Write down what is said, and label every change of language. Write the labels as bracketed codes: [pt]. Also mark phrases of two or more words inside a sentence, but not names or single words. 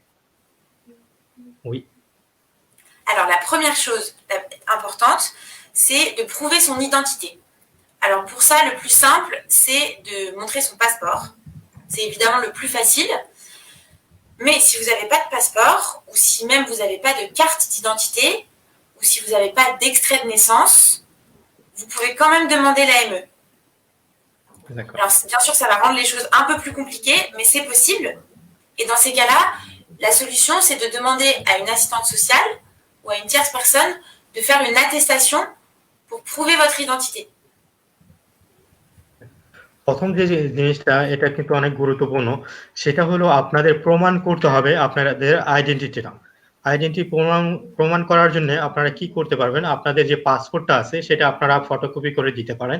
[fr] Oui. Alors, la première chose importante, c'est de prouver son identité. Alors, pour ça, le plus simple, c'est de montrer son passeport. C'est évidemment le plus facile. Mais si vous n'avez pas de passeport, ou si même vous n'avez pas de carte d'identité, ou si vous n'avez pas d'extrait de naissance, vous pouvez quand même demander l'AME. Alors, bien sûr, ça va rendre les choses un peu plus compliquées, mais c'est possible. Et dans ces cas-là, la solution, c'est de demander à une assistante sociale ou à une tierce personne de faire une attestation pour prouver votre identité. [bn] প্রথম যে জিনিসটা এটা কিন্তু অনেক গুরুত্বপূর্ণ সেটা হলো আপনাদের প্রমাণ করতে হবে আপনাদের আইডেন্টিটিটা। আইডেন্টিটি প্রমাণ করার জন্য আপনারা কি করতে পারবেন? আপনাদের যে পাসপোর্টটা আছে সেটা আপনারা ফটোকপি করে দিতে পারেন।